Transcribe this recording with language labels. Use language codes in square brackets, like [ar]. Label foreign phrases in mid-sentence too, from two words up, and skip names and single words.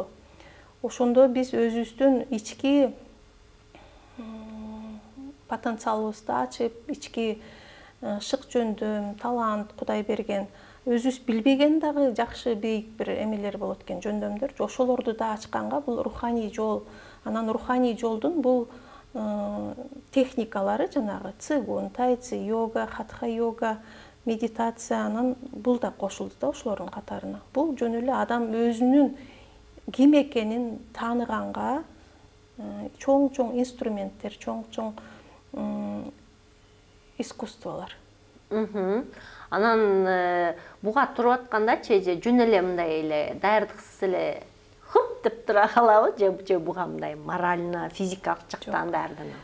[ky] Ошондо биз өзүбүздүн ички потенциалыбызды ачып, ички шык жөндөм, талант Кудай берген, өзүбүз билбеген дагы жакшы бийик бир эмелер болот экен, жөндөмдөр. Ошолорду да ачканга бул руханий жол. Анан руханий жолдун бул техникалары жанагы цигун, тайцзи, йога, хатха-йога, медитация, анан бул да кошулду да ошолордун катарына. Бул жөн эле адам өзүнүн ким экенин тааныганга чоң-чоң инструменттер, чоң-чоң искусстволор. Анан буга туруп аткандачы же жөн эле мындай эле даярдыксыз эле хуп деп тура калабы же буга мындай морально, физикалык жактан даярданабы?